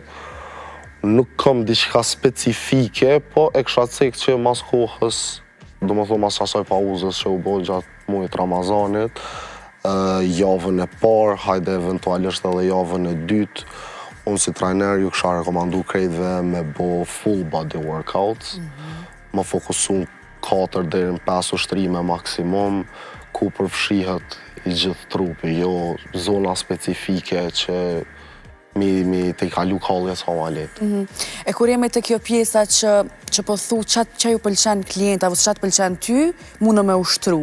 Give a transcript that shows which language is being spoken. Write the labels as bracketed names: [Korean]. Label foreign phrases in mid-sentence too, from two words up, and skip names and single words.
[Albanian] Nuk kam diçka specifike, po e kësha cek që mas kohës, do më thonë mas asaj pauzës që u bo gjatë muajit Ramazanit, javën e parë, hajde eventualisht edhe javën e dytë, unë si trajner ju kësha rekomandu krejtve me bo [English] full body workouts, [Albanian] më fokusun 4 deri në 5 ushtrime maksimum, ku përfshihet i gjithë trupi, jo zona specifike që mi të i kalu kallje sa ma letë. E kur jemi të kjo pjesa që po thu që ju pëlqen klientave, ose që pëlqen ty, mundë me ushtru.